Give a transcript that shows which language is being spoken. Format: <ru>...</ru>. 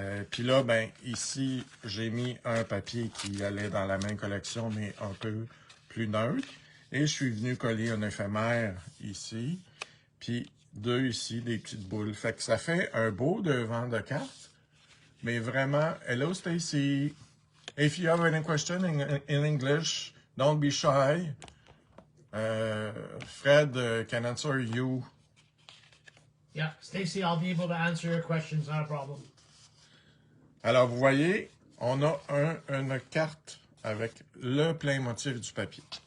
<fr>Puis là, ben ici, j'ai mis un papier qui allait dans la même collection, mais un peu plus neutre. Et je suis venu coller un éphémère ici. Puis deux ici, des petites boules. Fait que ça fait un beau devant de carte. Mais vraiment, hello Stacy.</fr> <en>If you have any question in English, don't be shy. Fred can answer you. Yeah, Stacy, I'll be able to answer your questions, not a problem.</en> <fr>Alors, vous voyez, on a une carte avec le plein motif du papier.</fr>